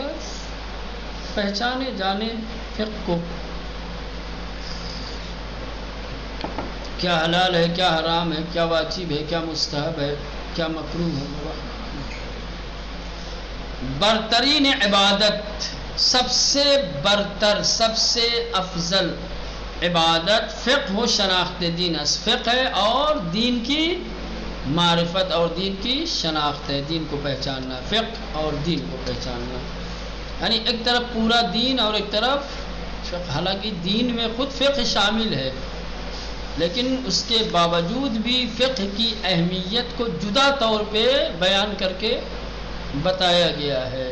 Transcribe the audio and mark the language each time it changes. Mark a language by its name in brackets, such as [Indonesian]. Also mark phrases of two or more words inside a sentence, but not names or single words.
[Urdu] پہچانے جانے فقہ کو، کیا حلال ہے، کیا حرام ہے، کیا واجب ہے، کیا مستحب ہے، کیا مکروہ ہے۔ [Persian] برترین عبادت [Urdu] سب سے برتر، سب سے افضل [Persian] عبادت فقہ و شناخت دین است، [Urdu] فقہ ہے اور دین کی معرفت اور دین کی شناخت ہے، دین کو پہچاننا، فقہ اور دین کو پہچاننا، یعنی ایک طرف پورا دین اور ایک طرف فقہ۔ حالانکہ دین میں خود فقہ شامل ہے، لیکن اس کے باوجود بھی فقہ کی اہمیت کو جدا طور پہ بیان کر کے بتایا گیا ہے۔